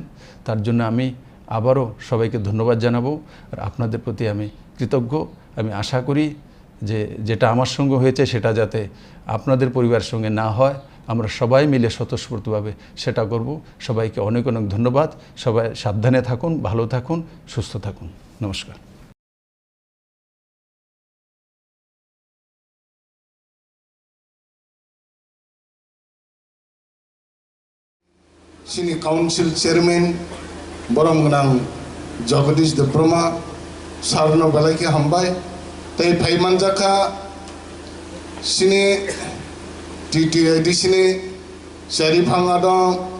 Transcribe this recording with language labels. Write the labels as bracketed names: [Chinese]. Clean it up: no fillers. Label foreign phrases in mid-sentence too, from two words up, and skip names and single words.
[Bangla] তার জন্য আমি আবারও সবাইকে ধন্যবাদ জানাবো আর আপনাদের প্রতি আমি কৃতজ্ঞ। আমি আশা করি যে যেটা আমার সঙ্গে হয়েছে সেটা যাতে আপনাদের পরিবারের সঙ্গে না হয়, আমরা সবাই মিলে স্বতঃস্ফূর্তভাবে সেটা করব। সবাইকে অনেক অনেক ধন্যবাদ। সবাই সাবধানে থাকুন, ভালো থাকুন, সুস্থ থাকুন। নমস্কার। [Kok Borok] Sini [English] Council Chairman [Kok Borok] Boromganang Jagadish Debroma Sarno Balaki Hambai Tai Paimanjaka Sini TTID Sini Sharif Hangadong